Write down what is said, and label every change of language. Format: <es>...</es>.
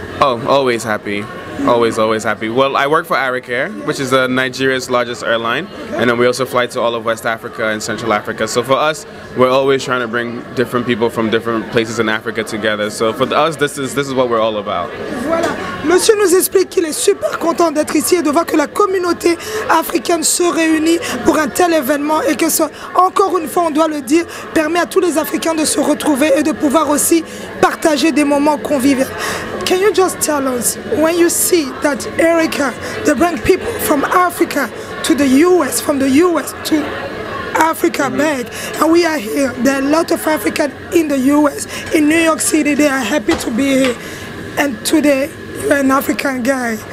<en>Oh, always happy. Always happy. Well, I work for Africaine, which is Nigeria's largest airline, and then we also fly to all of West Africa and Central Africa. So for us, we're always trying to bring different people from different places in Africa together. So for us, this is what we're all about.</en> <fr>Voilà. Monsieur nous explique qu'il est super content d'être ici et de voir que la communauté africaine se réunit pour un tel événement et que ça, encore une fois, on doit le dire, permet à tous les Africains de se retrouver et de pouvoir aussi partager des moments conviviaux.</fr> <en>Can you just tell us, when you see that Erica, they bring people from Africa to the US, from the US to Africa back, and we are here. There are a lot of Africans in the US, in New York City, they are happy to be here. And today, you're an African guy.</en>